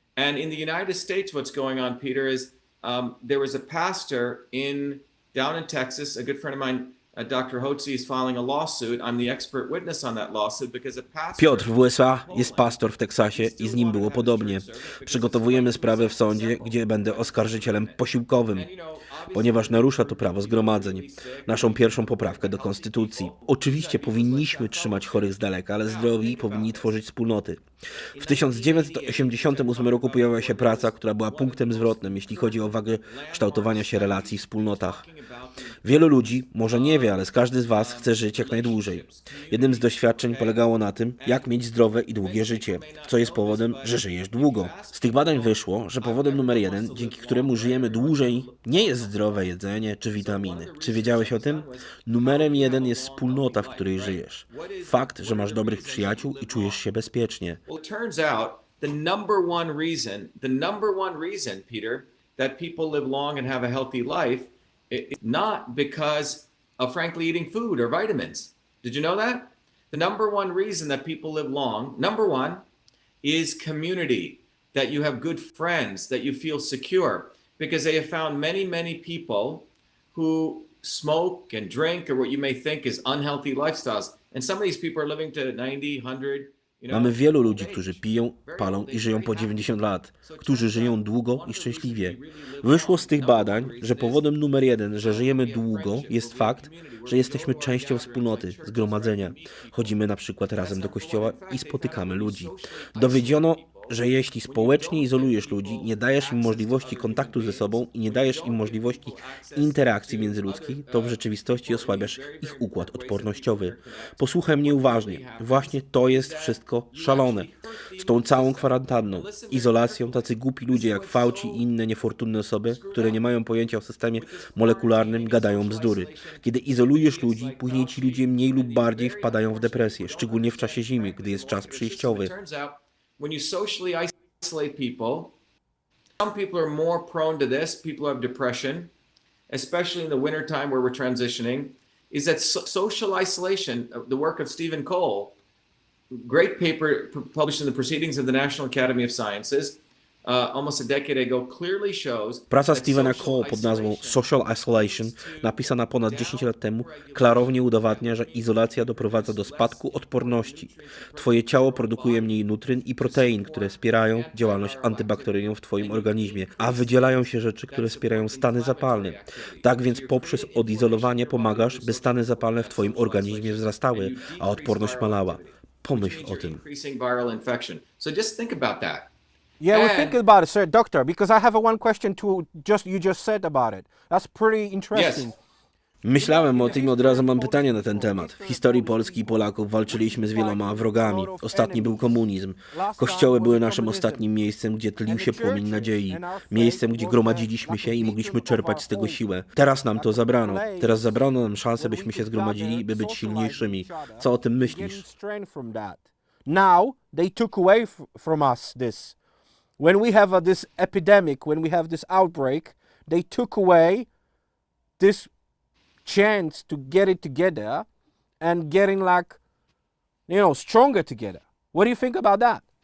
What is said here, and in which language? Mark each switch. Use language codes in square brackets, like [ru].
[en] And in the United States, what's going on, Peter, is there was a pastor down in Texas, a good friend of mine, Dr. Hotze, is filing a lawsuit. I'm the expert witness on that lawsuit because a pastor... [pl] Piotr w USA jest pastor w Teksasie i z nim było podobnie. Przygotowujemy sprawę w sądzie, gdzie będę oskarżycielem posiłkowym, ponieważ narusza to prawo zgromadzeń, naszą pierwszą poprawkę do konstytucji. Oczywiście powinniśmy trzymać chorych z daleka, ale zdrowi powinni tworzyć wspólnoty. W 1988 roku pojawiła się praca, która była punktem zwrotnym, jeśli chodzi o wagę kształtowania się relacji w wspólnotach. Wielu ludzi, może nie wie, ale każdy z was chce żyć jak najdłużej. Jednym z doświadczeń polegało na tym, jak mieć zdrowe i długie życie, co jest powodem, że żyjesz długo. Z tych badań wyszło, że powodem numer 1, dzięki któremu żyjemy dłużej, nie jest zdrowe jedzenie czy witaminy. Czy wiedziałeś o tym? Numerem 1 jest wspólnota, w której żyjesz. Fakt, że masz dobrych przyjaciół i czujesz się bezpiecznie. [en] The number one reason, Peter, that people live long and have a healthy life is not because of frankly eating food or vitamins. Did you know that? The number one reason that people live long, number one, is community, that you have good friends, that you feel secure, because they have found many, many people who smoke and drink or what you may think is unhealthy lifestyles. And some of these people are living to 90, 100. [pl] Mamy wielu ludzi, którzy piją, palą i żyją po 90 lat, którzy żyją długo i szczęśliwie. Wyszło z tych badań, że powodem numer 1, że żyjemy długo, jest fakt, że jesteśmy częścią wspólnoty, zgromadzenia. Chodzimy na przykład razem do kościoła i spotykamy ludzi. Dowiedziono, że jeśli społecznie izolujesz ludzi, nie dajesz im możliwości kontaktu ze sobą i nie dajesz im możliwości interakcji międzyludzkiej, to w rzeczywistości osłabiasz ich układ odpornościowy. Posłuchaj mnie uważnie. Właśnie to jest wszystko szalone. Z tą całą kwarantanną, izolacją, tacy głupi ludzie jak Fauci i inne niefortunne osoby, które nie mają pojęcia o systemie molekularnym, gadają bzdury. Kiedy izolujesz ludzi, później ci ludzie mniej lub bardziej wpadają w depresję, szczególnie w czasie zimy, gdy jest czas przyjściowy. [en] When you socially isolate people, some people are more prone to this. People have depression, especially in the wintertime where we're transitioning, is that social isolation, the work of Stephen Cole, great paper published in the Proceedings of the National Academy of Sciences, almost a decade ago, clearly shows. [pl] Praca Stephena Cole pod nazwą Social Isolation, napisana ponad 10 lat temu, klarownie udowadnia, że izolacja doprowadza do spadku odporności. Twoje ciało produkuje mniej nutryn i protein, które wspierają działalność antybakteryjną w twoim organizmie, a wydzielają się rzeczy, które wspierają stany zapalne. Tak więc poprzez odizolowanie pomagasz, by stany zapalne w twoim organizmie wzrastały, a odporność malała. Pomyśl o tym. [en] So just think about that. Yeah, we're thinking about it, sir, doctor, because I have one question to you just said about it. That's pretty interesting. Yes. [pl] Myślałem o tym i od razu mam pytanie na ten temat. W historii Polski i Polaków walczyliśmy z wieloma wrogami. Ostatni był komunizm. Kościoły były naszym ostatnim miejscem, gdzie tlił się płomień nadziei. Miejscem, gdzie gromadziliśmy się i mogliśmy czerpać z tego siłę. Teraz nam to zabrano. Teraz zabrano nam szansę, byśmy się zgromadzili, by być silniejszymi. Co o tym myślisz? [en] Now they took away from us this. When we have this epidemic, when we have this outbreak, they took away this chance to get it together and getting stronger together. What do you think about that?